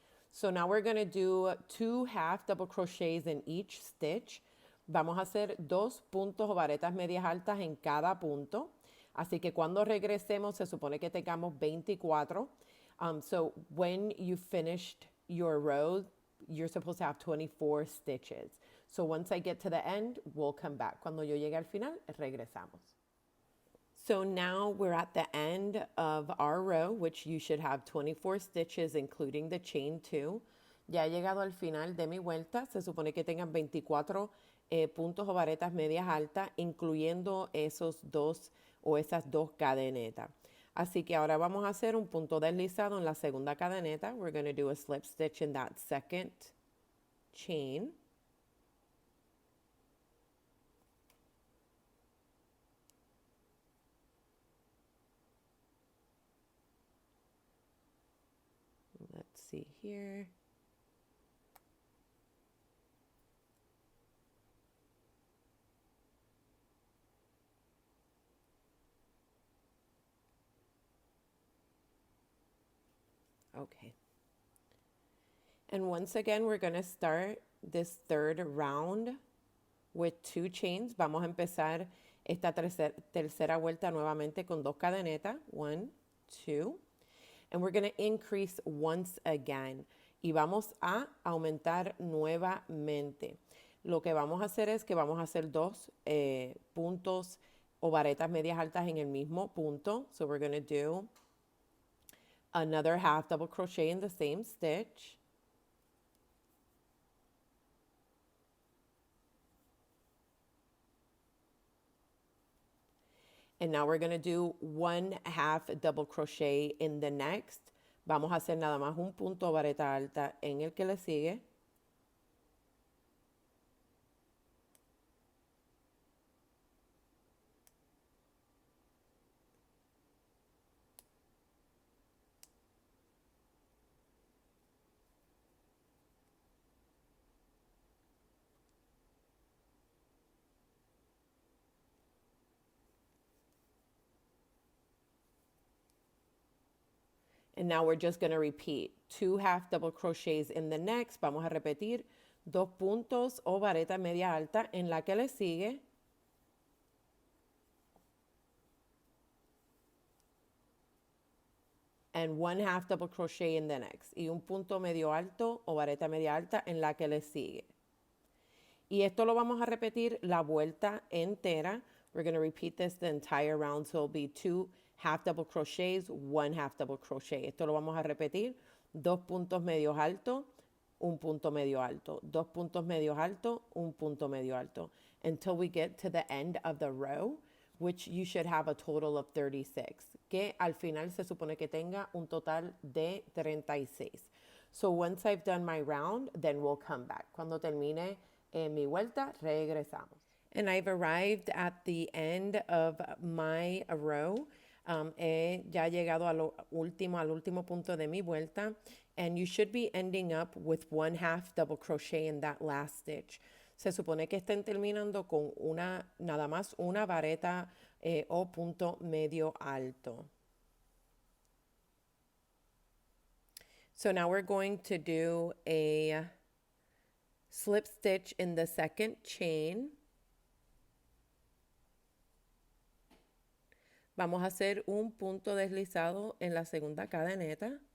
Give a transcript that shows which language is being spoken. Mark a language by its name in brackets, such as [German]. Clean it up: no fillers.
[English] So now we're going to do 2 half double crochets in each stitch. [Spanish] Vamos a hacer 2 puntos o varetas medias altas en cada punto. Así que cuando regresemos se supone que tengamos 24. [English] So when you finished your row, you're supposed to have 24 stitches. So once I get to the end, we'll come back. [Spanish] Cuando yo llegue al final, regresamos. [English] So now we're at the end of our row, which you should have 24 stitches, including the chain 2. [Spanish] Ya he llegado al final de mi vuelta. Se supone que tengan 24 puntos o varetas medias altas, incluyendo esos 2 o esas 2 cadenetas. Así que ahora vamos a hacer un punto deslizado en la segunda cadeneta. [English] We're going to do a slip stitch in that second chain. Let's see here. Okay. And once again, we're going to start this third round with 2 chains. [Spanish] Vamos a empezar esta tercera vuelta nuevamente con 2 cadenetas. [English] 1, 2. And we're going to increase once again. [Spanish] Y vamos a aumentar nuevamente. Lo que vamos a hacer es que vamos a hacer 2 puntos o varetas medias altas en el mismo punto. [English] So we're going to do another half double crochet in the same stitch. And now we're going to do 1 half double crochet in the next. [Spanish] Vamos a hacer nada más un punto o vareta alta en el que le sigue. [English] And now we're just going to repeat 2 half double crochets in the next. [Spanish] Vamos a repetir 2 puntos o vareta media alta en la que le sigue. [English] And 1 half double crochet in the next. [Spanish] Y un punto medio alto o vareta media alta en la que le sigue. Y esto lo vamos a repetir la vuelta entera. [English] We're going to repeat this the entire round, so it'll be 2 half double crochets, 1 half double crochet. [Spanish] Esto lo vamos a repetir, 2 puntos medios altos, un punto medio alto, 2 puntos medios altos, un punto medio alto, [English] until we get to the end of the row, which you should have a total of 36, [Spanish] que al final se supone que tenga un total de 36. [English] So once I've done my round, then we'll come back. [Spanish] Cuando termine mi vuelta, regresamos. [English] And I've arrived at the end of my row. [Spanish] He ya llegado al último punto de mi vuelta. [English] And you should be ending up with 1 half double crochet in that last stitch. [Spanish] Se supone que estén terminando con nada más una vareta o punto medio alto. [English] So now we're going to do a slip stitch in the second chain. [Spanish] Vamos a hacer un punto deslizado en la segunda cadeneta.